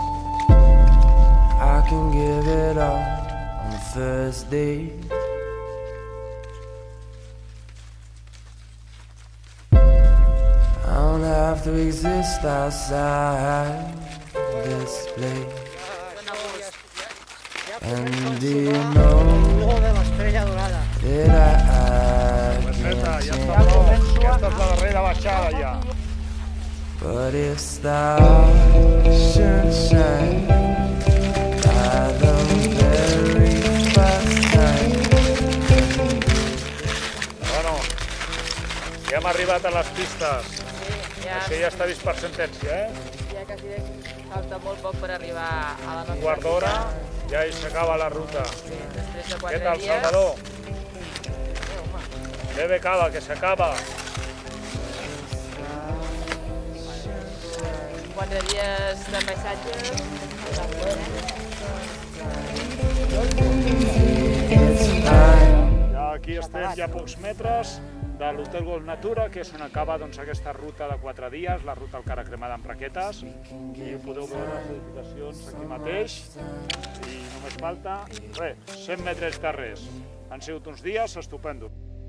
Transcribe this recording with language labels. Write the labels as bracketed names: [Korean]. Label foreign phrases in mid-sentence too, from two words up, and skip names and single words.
[English] I can give it up on the first date. I don't have to exist outside this place. And do you know [Catalan] Luego de l'estrella dorada. [English] that I [Catalan] Perfecte, [English] can't [Catalan] ja [English] change? [Catalan] està prou. Aquesta és la darrera baixada ja. [English] But if stars should shine by the very first time, [Catalan] Bueno, ja hem arribat a les pistes. Ja, Això ja està vist per sentència, ja quasi falta molt poc per arribar a la nostra Un quart d'hora, cita. ja hi s'acaba la ruta. Sí, després de Què 4 tal, dies. Salvador? Bebe cava, que s'acaba. 4 dies de paisatge. [English] it's fine. [Catalan] Ja aquí estem ja a pocs metres de l'Hotel Golf Natura, que és on acaba aquesta ruta de 4 dies, la ruta al Cara Cremada amb raquetes. I podeu veure les edificacions aquí mateix. I només falta, 100 metres de res. Han sigut uns dies estupendos.